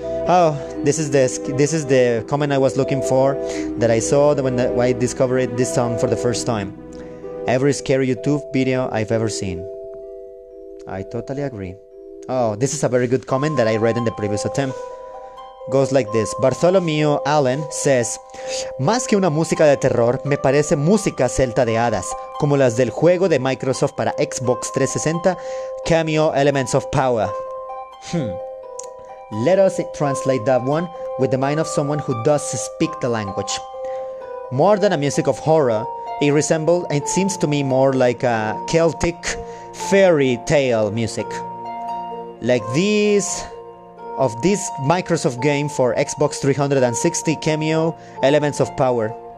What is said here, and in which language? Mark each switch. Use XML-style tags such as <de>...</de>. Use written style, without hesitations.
<en>Oh, this is the comment I was looking for, that I saw when I discovered this song for the first time. Every scary YouTube video I've ever seen. I totally agree. Oh, this is a very good comment that I read in the previous attempt. Goes like this. Bartholomew Allen says,</en> <es>más que una música de terror, me parece música celta de hadas, como las del juego de Microsoft para Xbox 360, Cameo Elements of Power.</es> <en>Let us translate that one with the mind of someone who does speak the language. More than a music of horror, it seems to me more like a Celtic fairy tale music. Like this Microsoft game for Xbox 360, Cameo Elements of Power.</en>